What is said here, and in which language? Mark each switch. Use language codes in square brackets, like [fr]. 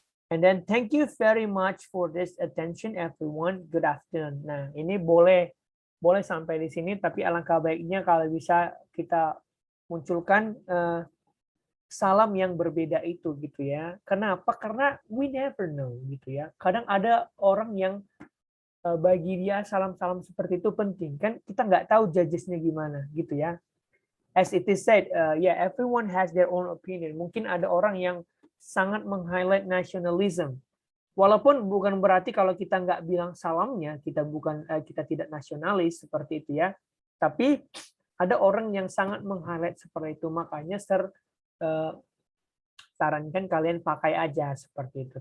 [en] And then thank you very much for this attention everyone. Good afternoon. [id] Nah, ini boleh sampai di sini, tapi alangkah baiknya kalau bisa kita munculkan salam yang berbeda itu gitu ya. Kenapa? Karena [en] we never know [id] gitu ya. Kadang ada orang yang bagi dia salam-salam seperti itu penting kan, kita nggak tahu judgesnya gimana gitu ya. [en] As it is said, yeah, everyone has their own opinion. [id] Mungkin ada orang yang sangat meng-highlight nationalism. Walaupun bukan berarti kalau kita nggak bilang salamnya kita tidak nasionalis seperti itu ya. Tapi ada orang yang sangat meng-highlight seperti itu, makanya sarankan kalian pakai aja seperti itu.